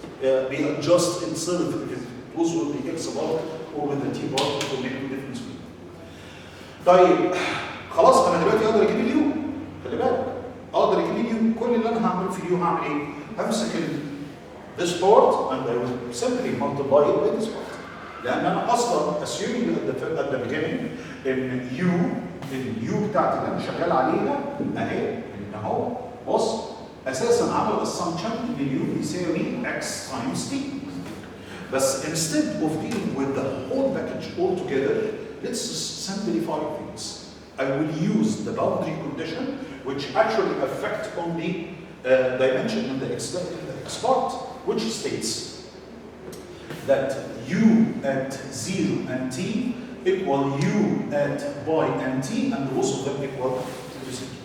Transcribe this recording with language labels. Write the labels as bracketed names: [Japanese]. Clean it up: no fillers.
[English] Readjust itself if it was with the x bar or with the t bar to make a difference. [Arabic] طيب خلاص انا دلوقتي اقدر اجيب اليو، خلي بالك اقدر اجيب اليو. كل اللي انا هعمله في اليو هعمل ايه؟ همسك [English] this part and I will simply multiply it by this part. [Arabic] لان انا اصلا [English] assuming at the beginning [Arabic] ان اليو بتاعتي اللي انا شغال عليها اهي من اهو، بص اساسا عمل assumption ان اليو بيساوي [English] x times t. [Arabic] بس [English] instead of dealing with the whole package altogether, let's simplify things. I will use the boundary condition which actually affect only dimension in the x part, which states that u at 0 and t equal u at y and t and both of them equal to 0.